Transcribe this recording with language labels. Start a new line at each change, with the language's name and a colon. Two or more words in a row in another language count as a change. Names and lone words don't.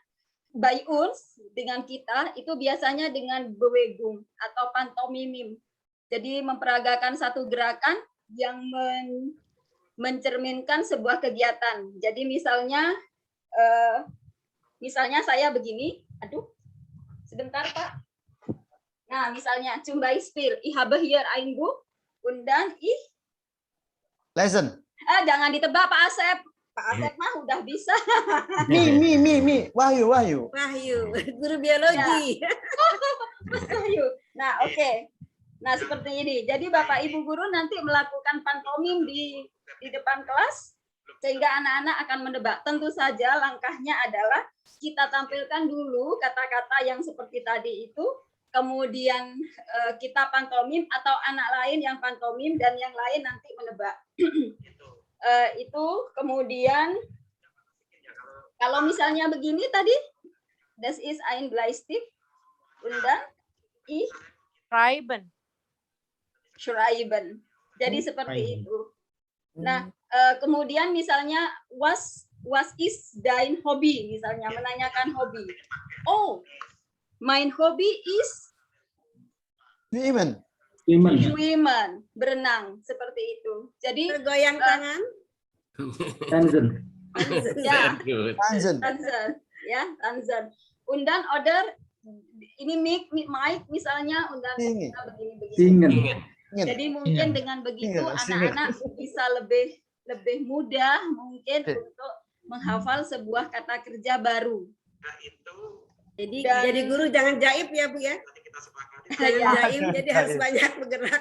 German: By uns,
Indonesian: dengan kita, itu biasanya dengan bewegung atau pantomimim. Jadi memperagakan satu gerakan yang mencerminkan sebuah kegiatan. Jadi misalnya saya begini, aduh, sebentar Pak. Nah, misalnya
German: zum Beispiel, ich habe hier ein Buch und dann ich Lesen.
Indonesian: Jangan ditebak Pak Asep. Pak Asep mah udah bisa. Mi. Wahyu. Guru biologi. Ya. Wahyu. Nah, oke. Nah, seperti ini. Jadi Bapak Ibu guru nanti melakukan pantomim di depan kelas sehingga anak-anak akan menebak. Tentu saja langkahnya adalah kita tampilkan dulu kata-kata yang seperti tadi itu, kemudian kita pantomim atau anak lain yang pantomim dan yang lain nanti menebak. Itu kemudian kalau misalnya begini tadi,
German: das ist ein Bleistift und dann ich Schreiben.
Indonesian: Jadi seperti itu. Nah, kemudian misalnya
German: was is dein Hobby,
Indonesian: misalnya menanyakan hobi.
German: Oh, mein Hobby is Schwimmen,
Indonesian: berenang, seperti itu. Jadi bergoyang tangan.
German: Tanzen. Und dann oder
Indonesian: ini mic misalnya begini. Jadi mungkin dengan begitu anak-anak bisa lebih mudah mungkin untuk menghafal sebuah kata kerja baru. Jadi guru jangan jaib ya Bu ya. Jangan jaib, jadi harus banyak bergerak.